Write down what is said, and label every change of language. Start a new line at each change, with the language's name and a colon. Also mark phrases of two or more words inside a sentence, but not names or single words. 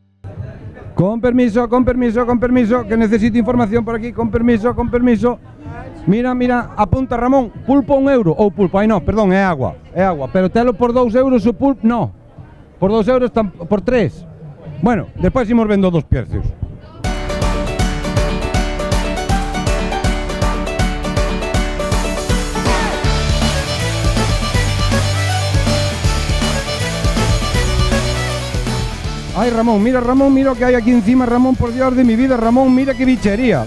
Spanish: Con permiso, que necesito información por aquí, con permiso.
Galician: Mira, apunta Ramón, pulpo 1 euro, ou pulpo, ai non, perdón, é agua, pero telo por 2 euros o pulpo, no, por 2 euros, por 3. Bueno, despois imos vendo dos precios.
Spanish: Ay, Ramón, mira lo que hay aquí encima, Ramón, por Dios de mi vida, Ramón, mira qué bichería.